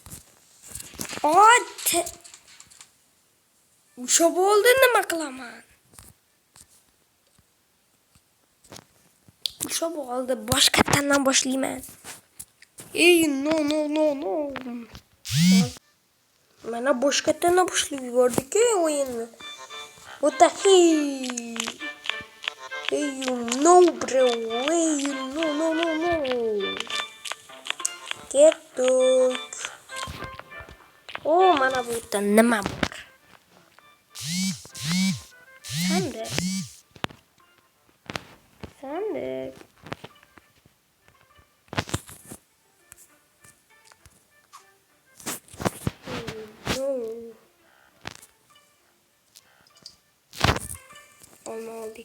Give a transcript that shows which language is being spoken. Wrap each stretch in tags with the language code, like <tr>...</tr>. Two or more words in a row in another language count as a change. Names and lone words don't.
<uz>O'sha bo'ldi, nima qilaman? O'sha bo'ldi, boshqatdan boshlayman. No. Mana boshqatdan boshlab yubordik o'yinni.</uz> <en>What the hell? Hey, no, bro. Hey, no.</en> <uz>Ketdik. Mana bu yerda nima bor? Sandık.</uz> <tr>Olma aldık.</tr>